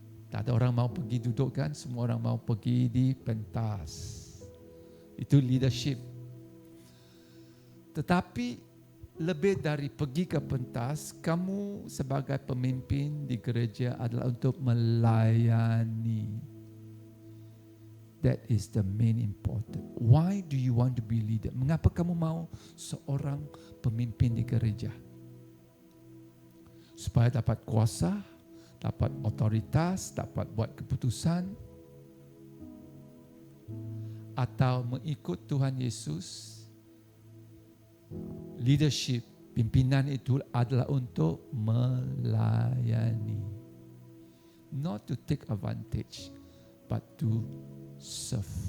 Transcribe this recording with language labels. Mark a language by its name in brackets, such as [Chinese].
[Malay] Tak ada orang mau pergi duduk kan? Semua orang mau pergi di pentas. Itu leadership. Tetapi lebih dari pergi ke pentas, kamu sebagai pemimpin di gereja adalah untuk melayani. [English] That is the main important. Why do you want to be leader? [Malay] Mengapa kamu mau seorang pemimpin di gereja? Supaya dapat kuasa, dapat otoritas, dapat buat keputusan, atau mengikut Tuhan Yesus. Leadership, pimpinan itu adalah untuk melayani. [English] Not to take advantage, but to serve.